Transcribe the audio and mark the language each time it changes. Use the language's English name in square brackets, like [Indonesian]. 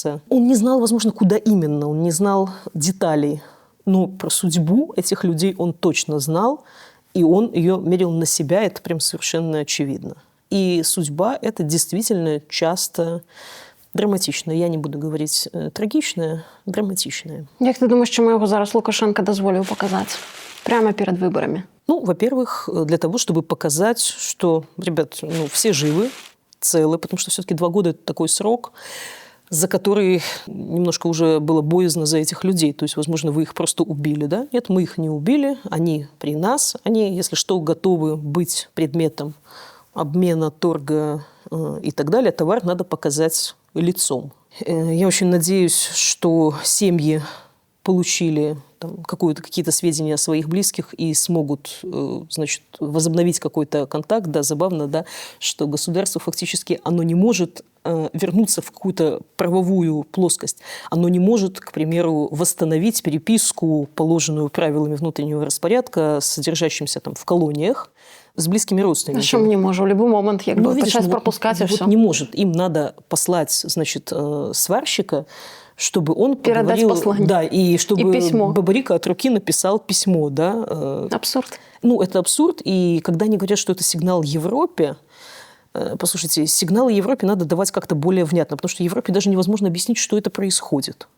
[Russian] Он не знал, возможно, куда именно, он не знал деталей. Но про судьбу этих людей он точно знал, и он ее мерил на себя, это прям совершенно очевидно. И судьба – это действительно часто драматичная. Я не буду говорить трагичная, драматичная. [Ukrainian] Як ти думаєш, чому його зараз Лукашенко дозволив показати? Прямо перед виборами. [Russian] Ну, во-первых, для того, чтобы показать, что, ребят, ну, все живы, целы, потому что все-таки 2 года – это такой срок, за который немножко уже было боязно за этих людей. То есть, возможно, вы их просто убили, да? Нет, мы их не убили, они при нас, они, если что, готовы быть предметом обмена, торга и так далее. Товар надо показать лицом. Я очень надеюсь, что семьи получили какие-то сведения о своих близких и смогут, значит, возобновить какой-то контакт. Да, забавно, да, что государство фактически, оно не может вернуться в какую-то правовую плоскость. Оно не может, к примеру, восстановить переписку, положенную правилами внутреннего распорядка, содержащимся там в колониях, с близкими родственниками. [Ukrainian] А що не може? В будь-який момент почать пропускать [Russian] и все. Не может. Им надо послать, значит, сварщика, чтобы он передать послание. Да, и чтобы и письмо. Бабарика от руки написал письмо, да. Абсурд. Ну, это абсурд. И когда они говорят, что это сигнал Европе, послушайте, сигналы Европе надо давать как-то более внятно, потому что Европе даже невозможно объяснить, что это происходит.